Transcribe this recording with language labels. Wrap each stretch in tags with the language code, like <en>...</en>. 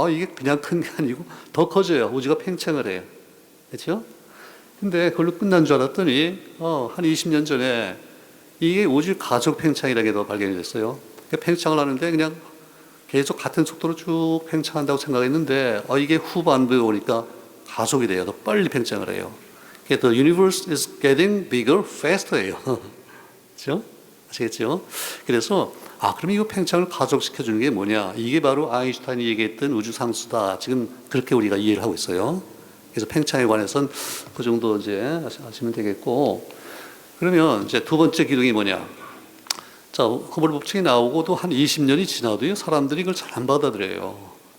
<ko>이게 그냥 큰 게 아니고 더 커져요. 우주가 팽창을 해요. 그렇죠? 근데 그걸로 끝난 줄 알았더니 한 20년 전에 이게 우주 가속 팽창이라는 게 더 발견이 됐어요. 팽창을 하는데 그냥 계속 같은 속도로 쭉 팽창한다고 생각했는데 이게 후반부에 오니까 가속이 돼요. 더 빨리 팽창을 해요.</ko> <en>The universe is getting bigger faster예요.</en> <ko>그렇죠? 아시겠죠? 그래서 그럼 이거 팽창을 가속시켜 주는 게 뭐냐? 이게 바로 아인슈타인이 얘기했던 우주 상수다. 지금 그렇게 우리가 이해를 하고 있어요. 그래서 팽창에 관해서는 그 정도 이제 아시면 되겠고. 그러면 이제 두 번째 기둥이 뭐냐? 자, 허블 법칙이 나오고도 한 20년이 지나도요, 사람들이 이걸 잘 안 받아들여요.</ko>